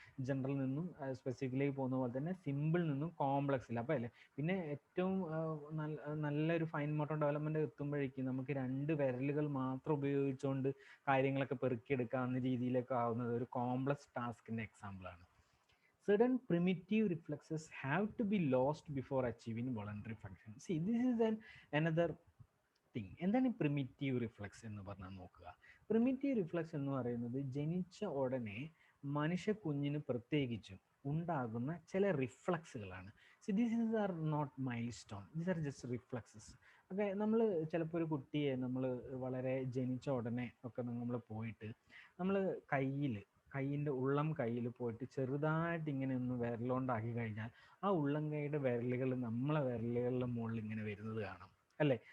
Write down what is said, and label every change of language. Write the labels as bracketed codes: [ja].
[ml] General നിന്നും സ്പെസിഫിക്കിലേക്ക് പോകുന്ന പോലെ തന്നെ സിമ്പിൾ നിന്നും കോംപ്ലക്സിൽ. അപ്പോൾ അല്ലേ പിന്നെ ഏറ്റവും നല്ലൊരു ഫൈൻ മോട്ടോർ ഡെവലപ്മെൻറ്റ് എത്തുമ്പോഴേക്കും നമുക്ക് രണ്ട് വിരലുകൾ മാത്രം ഉപയോഗിച്ചുകൊണ്ട് കാര്യങ്ങളൊക്കെ പെറുക്കിയെടുക്കാവുന്ന രീതിയിലൊക്കെ ആവുന്നത് ഒരു കോംപ്ലക്സ് ടാസ്കിൻ്റെ എക്സാമ്പിളാണ്. [en] Certain primitive reflexes have to be lost before achieving voluntary function. See, this is another thing. [ml] എന്താണ് ഈ പ്രിമിറ്റീവ് റിഫ്ലക്സ് എന്ന് പറഞ്ഞാൽ നോക്കുക. പ്രിമിറ്റീവ് റിഫ്ലക്സ് എന്ന് പറയുന്നത് ജനിച്ച ഉടനെ മനുഷ്യ കുഞ്ഞിന് പ്രത്യേകിച്ചും ഉണ്ടാകുന്ന ചില റിഫ്ലക്സുകളാണ്. [en] See this are not milestone, these are just reflexes. [ml] ഒക്കെ നമ്മൾ ചിലപ്പോൾ ഒരു കുട്ടിയെ നമ്മൾ വളരെ ജനിച്ച ഉടനെ ഒക്കെ നമ്മൾ പോയിട്ട് നമ്മൾ കയ്യിൻ്റെ ഉള്ളം കയ്യിൽ പോയിട്ട് ചെറുതായിട്ട് ഇങ്ങനെ ഒന്ന് വിരലുകൊണ്ടാക്കി കഴിഞ്ഞാൽ ആ ഉള്ളം കൈയുടെ വിരലുകൾ നമ്മളെ വിരലുകളുടെ മുകളിൽ ഇങ്ങനെ വരുന്നത് കാണാം അല്ലേ.